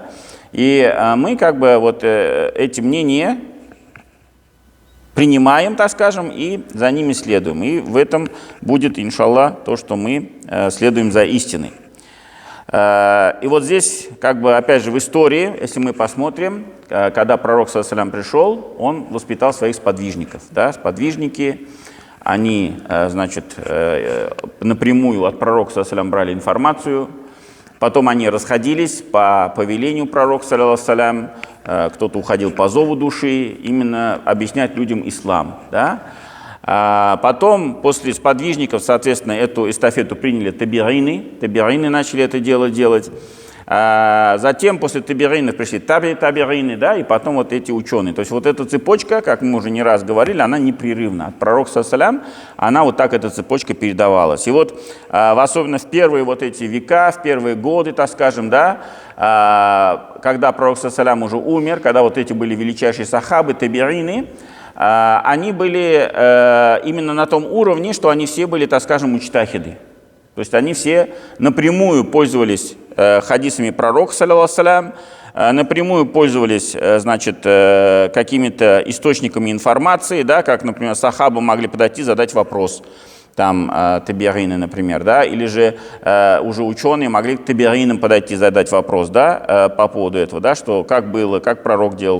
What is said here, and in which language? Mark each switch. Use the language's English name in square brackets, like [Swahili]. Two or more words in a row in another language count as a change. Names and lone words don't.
[Russian] И мы как бы вот эти мнения принимаем, так скажем, и за ними следуем. И в этом будет, иншаллах, то, что мы следуем за истиной. И вот здесь, как бы, опять же, в истории, если мы посмотрим, когда пророк, [Arabic] صلى الله عليه وسلم, [Russian] пришел, он воспитал своих сподвижников. Да? Сподвижники, они, значит, напрямую от пророка, [Arabic] صلى الله عليه وسلم, [Russian] брали информацию. Потом они расходились по повелению пророка, [Arabic] صلى الله عليه وسلم. [Russian] Кто-то уходил по зову души, именно объяснять людям ислам. Да? Потом, после сподвижников, соответственно, эту эстафету приняли табиины начали это дело делать. Затем, после табиинов пришли табиины, да, и потом вот эти ученые. То есть вот эта цепочка, как мы уже не раз говорили, она непрерывна. От пророка, [Arabic] صلى الله عليه وسلم, [Russian] она вот так, эта цепочка передавалась. И вот, особенно в первые вот эти века, в первые годы, так скажем, да, когда пророк, [Arabic] صلى الله عليه وسلم, [Russian] уже умер, когда вот эти были величайшие сахабы, табиины, они были именно на том уровне, что они все были, так скажем, муджтахиды. То есть они все напрямую пользовались хадисами пророка, [Arabic] صلى الله عليه وسلم, [Russian] напрямую пользовались, значит, какими-то источниками информации, да, как, например, сахабы могли подойти, задать вопрос, там, табиины, например, да, или же уже ученые могли к табиинам подойти, задать вопрос, да, по поводу этого, да, что как было, как пророк делал.